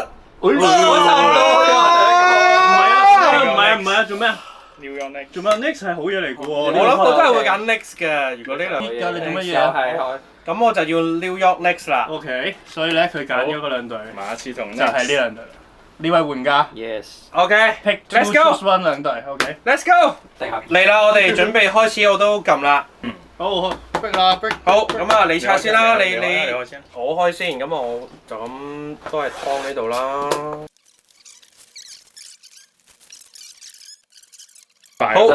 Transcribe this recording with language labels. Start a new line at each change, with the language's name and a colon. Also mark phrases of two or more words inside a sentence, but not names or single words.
Cantonese: 唔係啊，做咩啊？做咩 ？Next 係好嘢嚟嘅喎。我諗我都係會揀 Next 嘅，如果呢2 㗎，你做乜嘢啊？咁我就要 New York Next 啦。 OK， 所以咧佢揀咗嗰2隊，馬刺同就係呢2隊。呢位玩家 Yes。
English: OK，Pick Let's Two go。 Choose One
Cantonese: 2隊
English: ，OK。Let's go。
Cantonese: 嚟啦，我哋準備開始，我都撳啦。好，逼啦，逼。好，咁啊，你拆先啦，你開先。我開先，咁我就咁都係劏呢度啦。好，